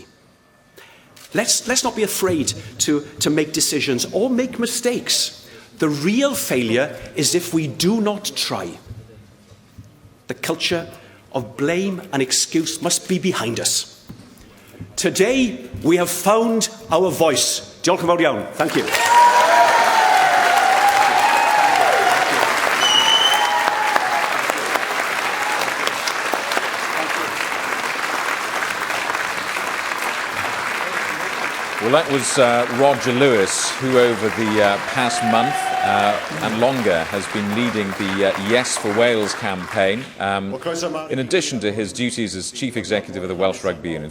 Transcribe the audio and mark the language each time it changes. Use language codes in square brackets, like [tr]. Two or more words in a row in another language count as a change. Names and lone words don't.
[en] Let's not be afraid to make decisions or make mistakes. The real failure is if we do not try. The culture of blame and excuse must be behind us. Today, we have found our voice. [cy] Diolch yn fawr iawn. [en] Thank you. Well, that was Roger Lewis, who over the past month and longer has been leading the Yes for Wales campaign, in addition to his duties as Chief Executive of the Welsh Rugby Union.